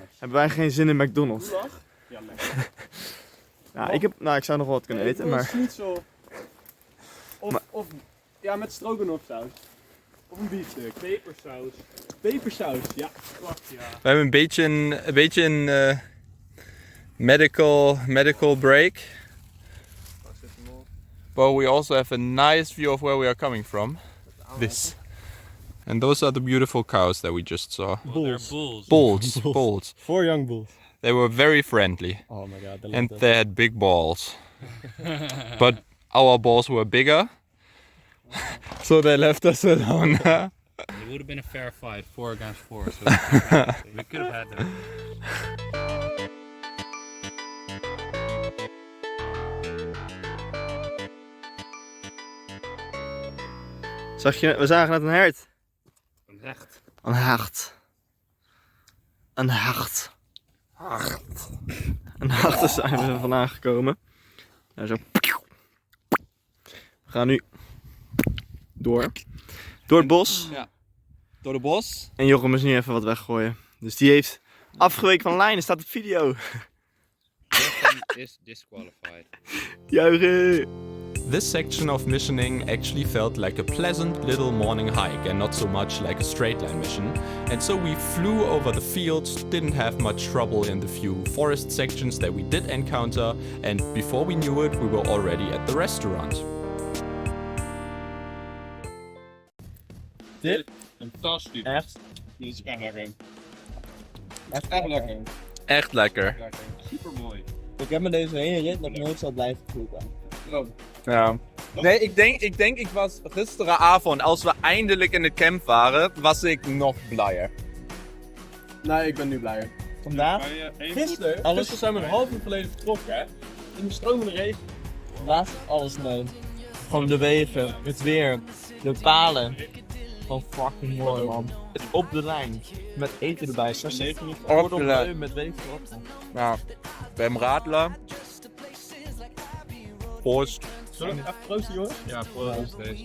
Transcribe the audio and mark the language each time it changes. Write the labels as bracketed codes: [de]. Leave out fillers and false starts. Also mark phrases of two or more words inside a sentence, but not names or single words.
[nl] hebben wij geen zin in McDonald's. Ja, lekker. Ik zou nog wel wat kunnen eten, maar... Schnitzel. Of ja, met stroganoffsaus. Of een biefstuk. Pepersaus. Pepersaus, ja. Wacht, ja. We hebben een beetje een [en] medical break. But we also have a nice view of where we are coming from. This. And those are the beautiful cows that we just saw. Bulls. Bulls. 4 young bulls. They were very friendly. Oh my god, And they had big balls. But our balls were bigger. So they left us alone. It would have been a fair fight, 4 against 4. So we could have had them. [nl] Zag je, we zagen net een hert. Een hecht. Een hert. Een hert. En daarachter zijn we er vandaan gekomen. En zo. We gaan nu door het bos. Door de bos. En Jochem is nu even wat weggooien. Dus die heeft afgeweken van lijn. Er staat op video. [en] Is disqualified. [nl] Juichen! [en] This section of missioning actually felt like a pleasant little morning hike and not so much like a straight line mission. And so we flew over the fields, didn't have much trouble in the few forest sections that we did encounter, and before we knew it, we were already at the restaurant. [nl] Dit? Fantastisch. Echt? Die is echt lekker. Echt lekker. Echt lekker. Super mooi. Ik heb me deze hele rit nog nooit zo blijven voelen. Ja. Nee, ik denk ik was gisteravond, als we eindelijk in het camp waren, was ik nog blijer. Nee, ik ben nu blijer. Vandaag? Gisteren zijn we een half uur geleden vertrokken, hè? In de stromende regen. Laat alles mee. Gewoon de wegen, het weer, de palen. Gewoon fucking mooi, man. Het op de lijn. Met eten erbij. 6, 7 minuten. Op de lijn. Met wegen erop. Ja, [de] beim Radler. Prost. [nl] Zullen we even proosten, jongens? Ja, voor deze.